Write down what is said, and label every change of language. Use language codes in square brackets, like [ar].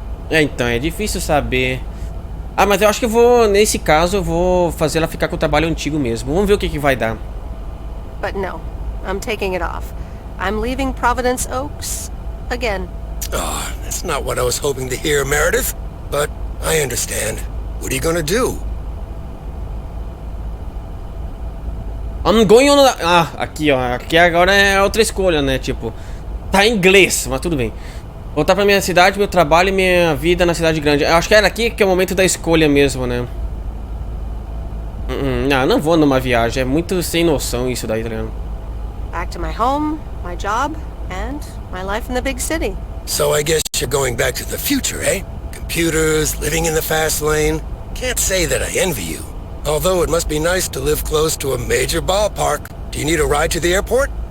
[pt] Então, é difícil saber. Ah, mas eu acho que eu vou, nesse caso, eu vou fazer ela ficar com o trabalho antigo mesmo. Vamos ver o que vai dar. [en] But no, I'm taking it off. I'm leaving Providence Oaks again. Oh, that's not what I was hoping to hear, Meredith. But I understand. What are you gonna do? I'm going on... [pt] Ah, aqui, ó. Aqui agora é outra escolha, né? Tipo, tá em inglês, mas tudo bem. Voltar pra minha cidade, meu trabalho e minha vida na cidade grande. Eu acho que era aqui que é o momento da escolha mesmo, né? Não vou numa viagem. É muito sem noção isso daí, tá ligado? [en] Back to my home, my job, and my life in the big city. So I guess you're going back to the future, eh? Computers, living in the fast lane. Can't say that I envy you. Although it must be nice to live close to a major ballpark. Do you need a ride to the airport?